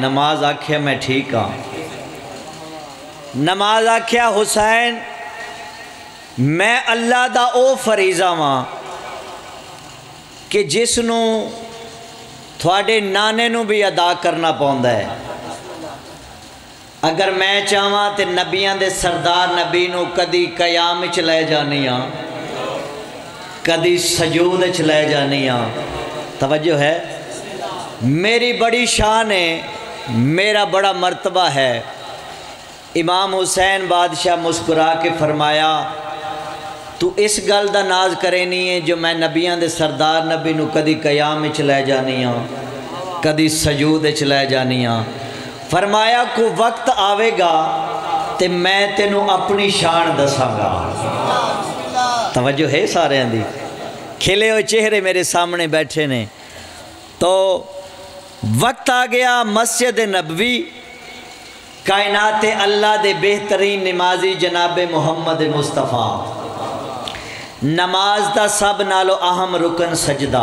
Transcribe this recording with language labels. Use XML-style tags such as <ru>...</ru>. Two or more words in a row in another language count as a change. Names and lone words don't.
<pa>نماز آکھیا میں ٹھیک ہاں۔ نماز آکھیا حسین میں اللہ دا او فریضہ ماں کہ جس نو تھوڑے نانے نو بھی ادا کرنا پوندا ہے۔ اگر میں چاہواں تے نبیاں دے سردار نبی نو کدی قیام وچ لے جانی ہاں، کدی سجود وچ لے جانی ہاں۔ توجہ ہے، میری بڑی شان ہے، میرا بڑا مرتبہ ہے۔ امام حسین بادشاہ مسکرا کے فرمایا تو اس گل دا ناز کرے نہیں ہے جو میں نبیاں دے سردار نبی نو کدی قیام وچ لے جانی ہاں، کدی سجود وچ لے جانی ہاں۔ فرمایا کو وقت آوے گا تے میں تینوں اپنی شان دساں گا۔ توجہ ہے سارے دی، کھلے ہوئے چہرے میرے سامنے بیٹھے نے۔ تو وقت آ گیا مسجد نبوی، کائنات اللہ دے بہترین نمازی جناب محمد مصطفیٰ، نماز دا سب نالو اہم رکن سجدہ۔</pa>